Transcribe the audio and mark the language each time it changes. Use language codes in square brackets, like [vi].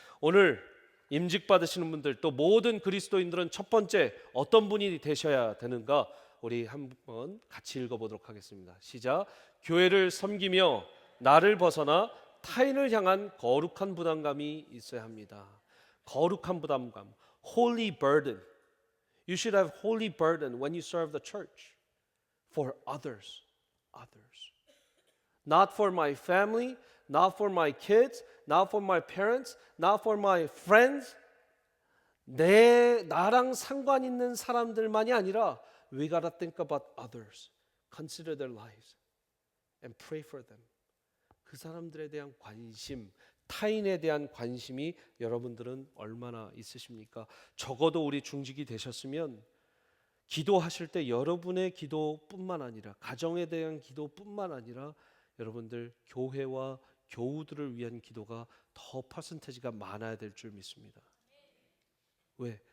[ko] 오늘 임직 받으시는 분들 또 모든 그리스도인들은 첫 번째 어떤 분이 되셔야 되는가? 우리 한번 같이 읽어보도록 하겠습니다. 시작. 교회를 섬기며 나를 벗어나 타인을 향한 거룩한 부담감이 있어야 합니다. 거룩한 부담감, holy burden. [en] You should have holy burden when you serve the church for others. Not for my family, not for my kids, not for my parents, not for my friends. [ko] 나랑 상관 있는 사람들만이 아니라 [en] we gotta think about others. Consider their lives and pray for them. [ko] 그 사람들에 대한 관심, 타인에 대한 관심이 여러분들은 얼마나 있으십니까? 적어도 우리 중직이 되셨으면 기도하실 때 여러분의 기도뿐만 아니라 가정에 대한 기도뿐만 아니라 여러분들 교회와 교우들을 위한 기도가 더 퍼센테이지가 많아야 될 줄 믿습니다. 왜?